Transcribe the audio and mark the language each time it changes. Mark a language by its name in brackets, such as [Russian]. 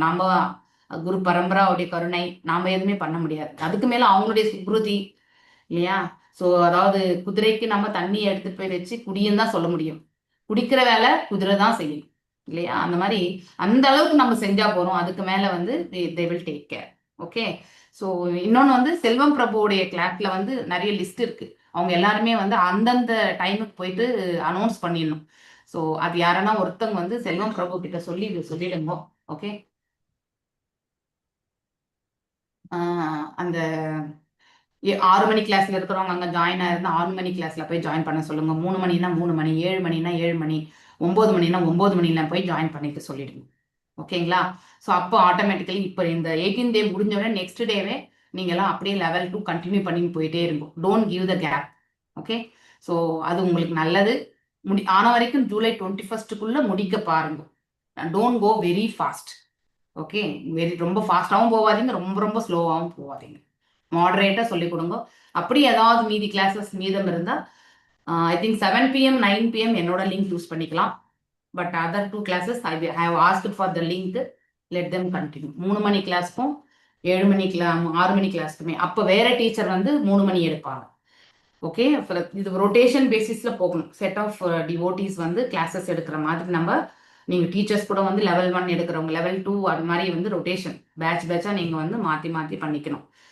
[Tamil] நாம குரு பரம்பராவுடைய கருணை, நாம எதுவுமே பண்ண முடியாது. அதுக்கு மேல அவங்களுடைய சுக்ருதி இல்லையா? ஸோ அதாவது குதிரைக்கு நம்ம தண்ணி எடுத்துட்டு போய் வச்சு குடியும் தான் சொல்ல முடியும், குடிக்கிற வேலை குதிரை தான் செய்யும் இல்லையா? அந்த மாதிரி அந்த அளவுக்கு நம்ம செஞ்சா போறோம். அதுக்கு மேல வந்து [English] they will take care. [Tamil] Okay, so இன்னொன்று வந்து செல்வம் பிரபுவோடைய கிளாஸ்ல வந்து நிறைய லிஸ்ட் இருக்கு. அவங்க எல்லாருமே வந்து அந்தந்த டைமுக்கு போயிட்டு அனௌன்ஸ் பண்ணிடணும். ஸோ அது யாரன்னா ஒருத்தவங்க வந்து செல்வம் பிரபு கிட்ட சொல்லிடுங்க. ஓகே, அந்த 6 மணி கிளாஸ்ல இருக்கிறவங்க அங்க ஜாயின் ஆயிருந்தா 6 மணி கிளாஸ்ல போய் ஜாயின் பண்ண சொல்லுங்க. 3 மணினா 3 மணி, 7 மணினா 7 மணி, 9 மணினா 9 மணில போய் ஜாயின் பண்ணிட்டு சொல்லிடுங்க. ஓகேங்களா? ஸோ அப்போ ஆட்டோமேட்டிக்கலி இப்போ இந்த 18th டே முடிஞ்ச உடனே நெக்ஸ்ட் டேவே நீங்க எல்லாம் அப்படியே லெவல் 2 கண்டினியூ பண்ணி போயிட்டே இருக்கும். [English] Don't give the gap. [Tamil] Okay, so அது உங்களுக்கு நல்லது. ஆன வரைக்கும் ஜூலை 21க்குள்ள முடிக்க பாருங்க. [English] Don't go very fast. [Tamil] Okay, ரொம்ப ஃபாஸ்டாகவும் போகாதீங்க, ரொம்ப ரொம்ப ஸ்லோவாகவும் போகாதீங்க. மாடரேட்டா சொல்லிக் கொடுங்க. அப்படி ஏதாவது மீதி கிளாஸஸ் மீதம் இருந்தா [English] I think [Tamil] 7 PM 9 PM என்னோட லிங்க் யூஸ் பண்ணிக்கலாம். [English] But other 2 classes I have asked for the link, let them continue. [Tamil] 3 மணி கிளாஸ்க்கும் 7 மணி 6 மணி கிளாஸ்க்குமே அப்போ வேற டீச்சர் வந்து 3 மணி எடுப்பாங்க. ஓகே, இது ரொட்டேஷன் பேசிஸ்ல போகணும். செட் ஆஃப் டிவோட்டிஸ் வந்து கிளாஸஸ் எடுக்கிற மாதிரி நம்ம நீங்க டீச்சர்ஸ் கூட வந்து லெவல் 1 எடுக்கிறவங்க, லெவல் 2 அது மாதிரி வந்து ரொட்டேஷன் பேட்சா நீங்க வந்து மாத்தி பண்ணிக்கணும்.